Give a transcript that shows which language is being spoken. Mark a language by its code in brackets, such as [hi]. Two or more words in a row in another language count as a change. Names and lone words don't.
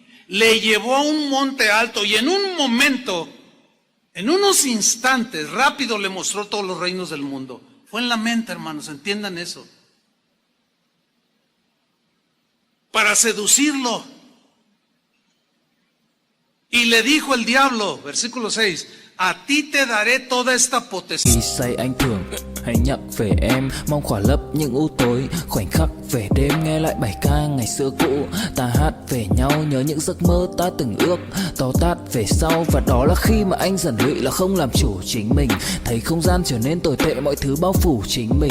[es] Le llevó a un monte alto y en un momento, en unos instantes, rápido le mostró todos los reinos del mundo. Fue en la mente, hermanos, entiendan eso. Para seducirlo. Y le dijo el diablo, versículo 6, a ti te daré toda esta potestad. [vi] Khi say anh thường hãy nhắc về em, mong khỏa lấp những u tối, khoảnh khắc về đêm nghe lại bài ca ngày xưa cũ. Ta hát về nhau nhớ những giấc mơ ta từng ước, to tát về sau và đó là khi mà anh dần lụy là không làm chủ chính mình. Thấy không gian trở nên tồi tệ, mọi thứ bao phủ chính mình.